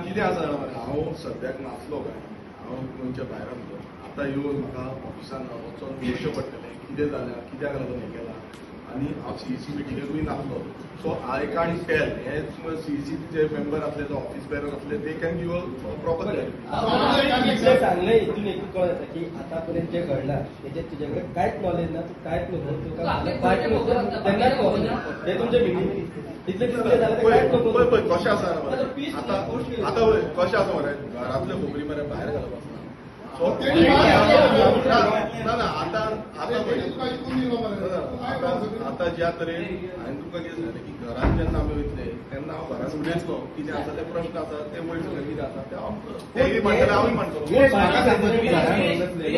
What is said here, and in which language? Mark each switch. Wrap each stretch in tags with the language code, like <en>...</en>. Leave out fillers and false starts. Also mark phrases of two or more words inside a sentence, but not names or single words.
<kok>कितें आसा जाणा मरे हांव सद्याक नासलो काय हांव गोंयच्या भायर आसलो आतां येवन म्हाका ऑफिसान वचून पळोवचें पडटलें कितें जालें कित्याक लागून हें केलां आनी हांव सीईसी मिटिंगेकूय नासलो</kok> <en>so I can't tell</en> <kok>हे सीईसी जे मेंबर असले जो</kok> <en>office bearer</en> <kok>असले</kok> <en>they can give a proper</en> <mr>सांगणं इथून एक कळत येतं की आतापर्यंत जे घडलं त्याच्यात तुझ्याकडे काहीच नॉलेज ना तू काहीच नको त्यांनाच नव्हतं ते तुमच्या मिटिंग तिथले तिथले झालं तर काहीच नको</mr> <kok>पळय कशें आसा आता आता कशें आसा मरे घरांतले खोबरी मरे भायर घालप आसना सो ना ना आतां आतां आता ज्या तरेन हांवें तुका कितें सांगलें की घरांत जेन्ना आमी वयतले तेन्ना हांव घरांत उलयतलो कितें आसा ते प्रश्न आसा ते वयर कितें आसा ते हांव तेय म्हणटले हांवूय म्हणटलो</kok>